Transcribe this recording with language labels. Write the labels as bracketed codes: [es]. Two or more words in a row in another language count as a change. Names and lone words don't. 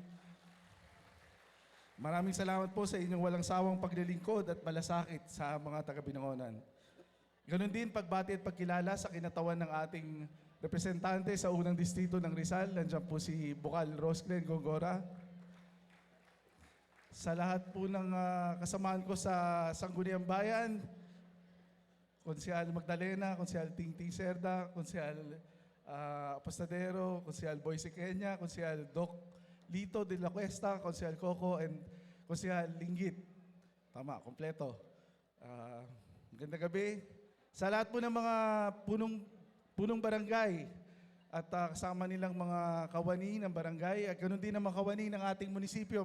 [tl] Maraming salamat po sa inyong walang sawang paglilingkod at malasakit sa mga taga-Binangonan. Ganon din pagbati at pagkilala sa kinatawan ng ating representante sa unang distrito ng Rizal. Nandiyan po si Bukal Rosglen Gongora. Sa lahat po ng kasamaan ko sa Sangguniang Bayan, Konsehal Magdalena, Konsehal Tingting Serda, Konsehal Apostadero, Konsehal Boyce Kenya, Konsehal Doc Lito de la Cuesta, Konsehal Coco, and Konsehal Linggit. Tama, kompleto. Magandang gabi. Sa lahat po ng mga punong barangay at kasama nilang mga kawani ng barangay at ganoon din ang mga kawani ng ating munisipyo.